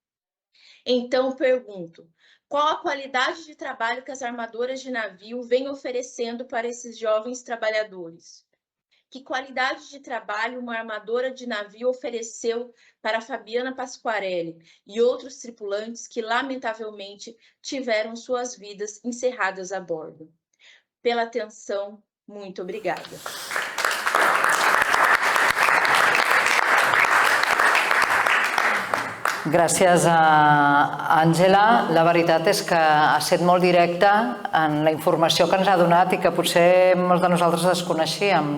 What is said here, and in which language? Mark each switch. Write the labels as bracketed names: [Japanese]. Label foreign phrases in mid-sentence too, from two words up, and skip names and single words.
[Portuguese] Então, pergunto, qual a qualidade de trabalho que as armadoras de navio vêm oferecendo para esses jovens trabalhadores? Que qualidade de trabalho uma armadora de navio ofereceu para Fabiana Pasquarelli e outros tripulantes que, lamentavelmente, tiveram suas vidas encerradas a bordo? Pela atenção, muito obrigada. [Catalan] Gràcies a Àngela. La veritat és que ha estat molt directa en la informació que ens ha donat i que potser molts de nosaltres desconeixíem.